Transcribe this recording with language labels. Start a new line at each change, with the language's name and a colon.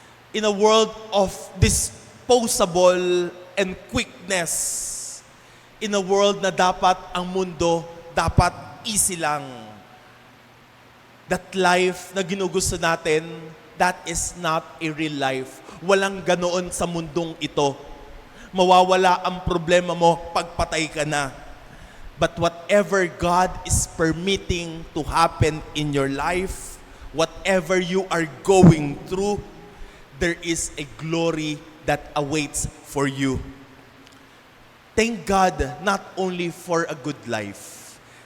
English: In a world of disposable and quickness. In a world
Filipino: na dapat ang mundo, dapat easy lang.
English: That life
Filipino: na ginugusto natin,
English: that is not a real life.
Filipino: Walang ganoon sa mundong ito. Mawawala ang problema mo pagpatay ka na.
English: But whatever God is permitting to happen in your life, whatever you are going through, there is a glory that awaits for you. Thank God not only for a good life.